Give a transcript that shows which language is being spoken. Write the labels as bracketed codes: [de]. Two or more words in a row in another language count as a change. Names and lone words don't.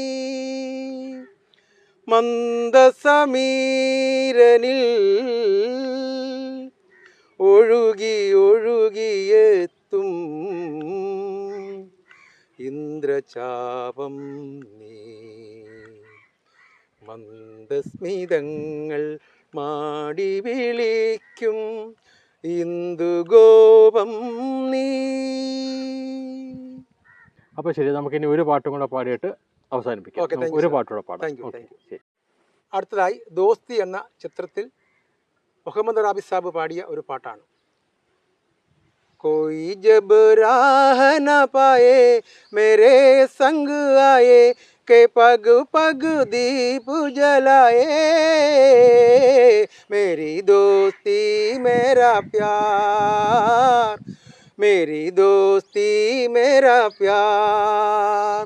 [ml] മന്ദസമീരനിൽ ഒഴുകി ഒഴുകിയെത്തും ഇന്ദ്രചാപം നീ മന്ദസ്മിതങ്ങൾ മാടി വിളിക്കും ഇന്ദുഗോപം നീ. അപ്പൊ ശരി, നമുക്കിനി ഒരു പാട്ടും കൂടെ പാടിയിട്ട് അവസാനിപ്പിക്കാം. ഒരു പാട്ടുകൂടെ പാടാം. അടുത്തതായി ദോസ്തി എന്ന ചിത്രത്തിൽ മുഹമ്മദ് റാബി സാബ് പാടിയ ഒരു പാട്ടാണ്. [hi] कोई जब राह न पाए मेरे संग आए के पग पग दीप जलाए मेरी दोस्ती मेरा प्यार मेरी दोस्ती मेरा प्यार.